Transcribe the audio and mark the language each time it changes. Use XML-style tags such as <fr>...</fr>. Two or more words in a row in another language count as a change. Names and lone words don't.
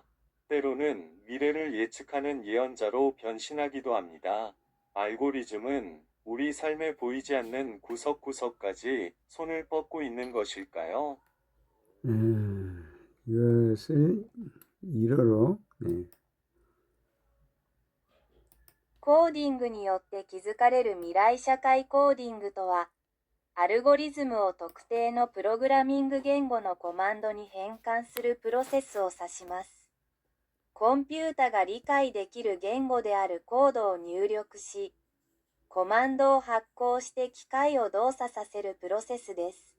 <ko>때로는 미래를 예측하는 예언자로 변신하기도 합니다. 알고리즘은 우리 삶에 보이지 않는 구석구석까지 손을 뻗고 있는 것일까요? 이것을 일어로 네.</ko> <ja>コーディングによって築かれる未来社会。コーディングとは、アルゴリズムを特定のプログラミング言語のコマンドに変換するプロセスを指します。コンピュータが理解できる言語であるコードを入力し、コマンドを発行して機械を動作させるプロセスです。</ja>